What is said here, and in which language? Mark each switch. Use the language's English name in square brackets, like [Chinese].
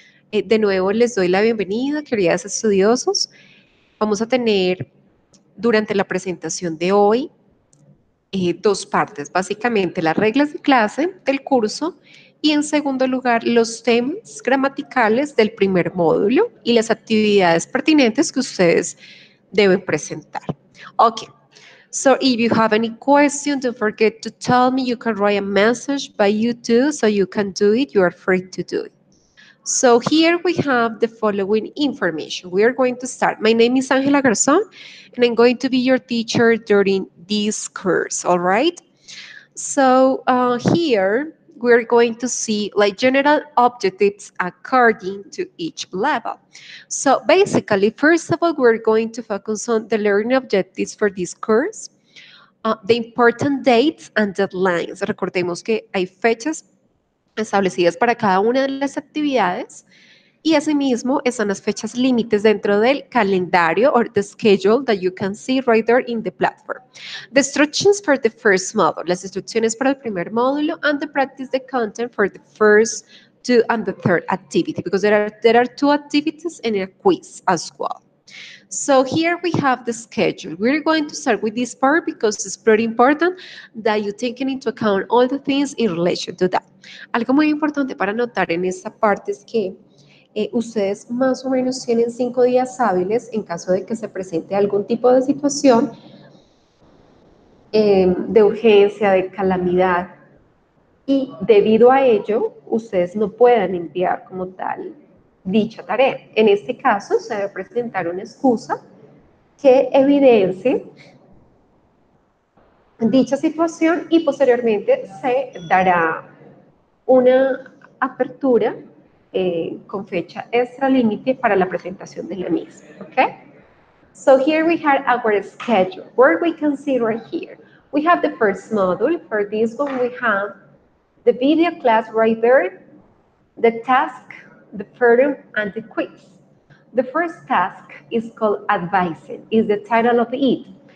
[Spanish] De nuevo, les doy la bienvenida, queridas estudiosos. Vamos a tener durante la presentación de hoy dos partes, básicamente las reglas de clase del curso y en segundo lugar los temas gramaticales del primer módulo y las actividades pertinentes que ustedes deben presentar. [English] Okay, so if you have any question, don't forget to tell me. You can write a message by YouTube so you can do it. You are free to do it. So here we have the following information. We are going to start. My name is Angela Garzón, and I'm going to be your teacher during this course, all right? So here we're going to see like general objectives according to each level. So basically, first of all, we're going to focus on the learning objectives for this course, the important dates and deadlines. [Spanish] Recordemos que hay fechas establecidas para cada una de las actividades y asimismo están las fechas límites dentro del calendario [English] or the schedule that you can see right there in the platform. The instructions for the first module, [Spanish] las instrucciones para el primer módulo, [English] and the practice the content for the first two and the third activity, because there are two activities and a quiz as well. So here we have the schedule. We're going to start with this part because it's pretty important that you take into account all the things in relation to that. [Spanish] Algo muy importante para notar en esta parte es que ustedes más o menos tienen 5 días hábiles en caso de que se presente algún tipo de situación de urgencia, de calamidad, y debido a ello, ustedes no puedan enviar como tal dicha tarea. En este caso, se debe presentar una excusa que evidencie dicha situación y posteriormente se dará una apertura con fecha extra límite para la presentación de la misma, okay? [English] So here we have our schedule, where we can see right here. We have the first module. For this one, we have the video class right there, the task, the forum, and the quiz. The first task is called advising, is the title of it.